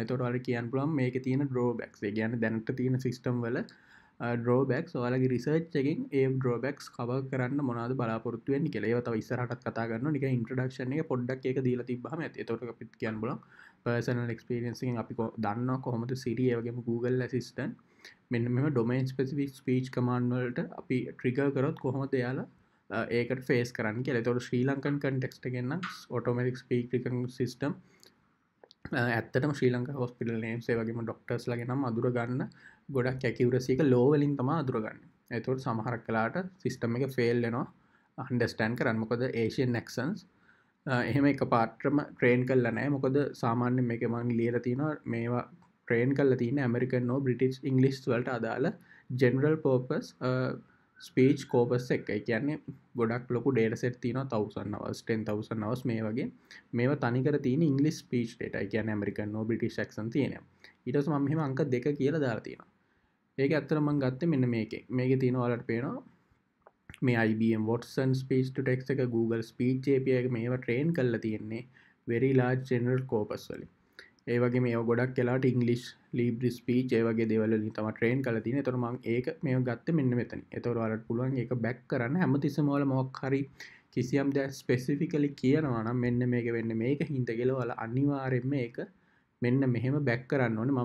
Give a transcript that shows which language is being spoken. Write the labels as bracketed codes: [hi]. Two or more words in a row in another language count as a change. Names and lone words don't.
[si] ඒතකොට ඔයාලට කියන්න පුළුවන් මේකේ තියෙන ඩ්‍රෝබැක්ස්. ඒ කියන්නේ දැනට තියෙන සිස්ටම් වල ඩ්‍රෝබැක්ස් ඔයාලගේ රිසර්ච් එකකින් ඒ [en] drawbacks cover [si] කරන්න මොනවද බලාපොරොත්තු වෙන්නේ කියලා. ඒවා තව ඉස්සරහටත් කතා කරනවා. නිකන් ඉන්ට්‍රොඩක්ෂන් එක පොඩ්ඩක් ඒක දීලා තිබ්බහම ඇති. ඒතකොට අපිත් කියන්න බලමු [en] personal experience [si] එකෙන් අපි දන්නවා කොහොමද Siri ඒ වගේම Google Assistant මෙන්න මෙහෙම [en] domain specific speech command [si] වලට අපි trigger කරොත් කොහොමද එයාලා ඒකට ෆේස් කරන්න කියලා. ඒතකොට [en] Sri Lankan context [si] එකෙන් නම් [en] automatic speech recognition system [si] ඇත්තටම ශ්‍රී ලංකා [en] hospital names [si] ඒ වගේම ඩොක්ටර්ස් ලගේ නම් අඳුර ගන්න ගොඩක් ඇකියුරසි එක ලෝ වලින් තමයි අඳුර ගන්න. ඒතකොට සමහරක් වෙලාවට සිස්ටම් එක ෆේල් වෙනවා අන්ඩර්ස්ටෑන්ඩ් කරන්න. මොකද [en] Asian accents [si] එහෙම එකපාරටම ට්‍රේන් කරලා නැහැ. මොකද සාමාන්‍යයෙන් මේක මම ලියලා තියෙනවා මේවා ට්‍රේන් කරලා තියෙන්නේ ඇමරිකන් නෝ බ්‍රිටිෂ් ඉංග්‍රීසි වලට අදාළ [en] general purpose speech corpus [si] එක. ඒ කියන්නේ ගොඩක් ලොකු [en] data set [si] තියෙනවා 1000 hours 10000 hours මේ වගේ මේවා තනිකර තියෙන ඉංග්‍රීසි [en] speech data. [si] ඒ කියන්නේ ඇමරිකන් නෝ [en] British accent [si] තියෙනවා. ඊට පස්සේ මම මෙහෙම අංක 2 කියලා දාලා තියෙනවා. ඒක ඇත්තට මම ගත්තේ මෙන්න මේකේ. මේකේ තියෙනවා ඔයාලට පේනවා මේ IBM Watson [en] speech to text [si] එක Google speech API එක මේවා ට්‍රේන් කරලා තියෙන්නේ [en] very large general corpus [si] වලින්. ඒ වගේ මේ ගොඩක් කියලාට [en] English Libri Speech [si] ඒ වගේ දේවල් වලින් තමයි ට්‍රේන් කරලා තියෙන්නේ. ඒතර මම ඒක මේව ගත්තේ මෙන්න මෙතන. ඒතර ඔයාලට පුළුවන් ඒක බෑක් කරන්න හැමතිස්සෙම ඔයාලා මොකක් හරි කිසියම් දෙයක් ස්පෙસિෆිකලි කියනවා නම් මෙන්න මේක වෙන්නේ මේක හින්දා කියලා ඔයාලා අනිවාර්යයෙන්ම ඒක මෙන්න මෙහෙම බෑක් කරන්න ඕනේ.